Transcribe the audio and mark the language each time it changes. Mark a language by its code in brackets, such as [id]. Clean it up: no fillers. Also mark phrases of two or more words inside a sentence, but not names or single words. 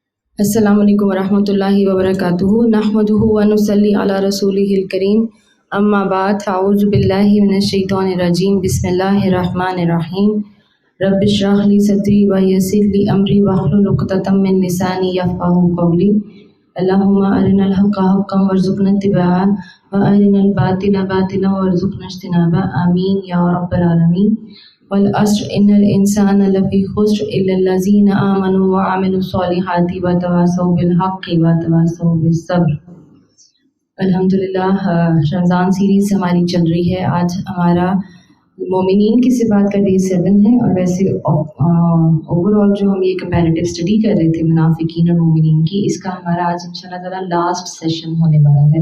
[ar] السلام عليكم ورحمة الله وبركاته نحمده ونصلي على رسوله الكريم أما بعد أعوذ بالله من الشيطان الرجيم بسم الله الرحمن الرحيم رب اشرح لي صدري ويسر لي أمري واحلل عقدة من لساني يفقهوا قولي اللهم أرنا الحق حقا وارزقنا اتباعه وأرنا الباطل باطلا وارزقنا اجتنابه آمين يا رب العالمين. والعصر إن الإنسان لفي خسر إلا الذين آمنوا وعملوا الصالحات وتواصوا بالحق وتواصوا بالصبر. [ur] الحمدللہ، رمضان سیریز ہماری چل رہی ہے. آج ہمارا مومنین کی صفات کا ڈے 7 ہے. اور ویسے اوورآل جو ہم یہ [en] comparative study [ur] کر رہے تھے منافقین اور مومنین کی، اس کا ہمارا آج [ar] إن شاء الله تعالى [en] last session [ur] ہونے والا ہے.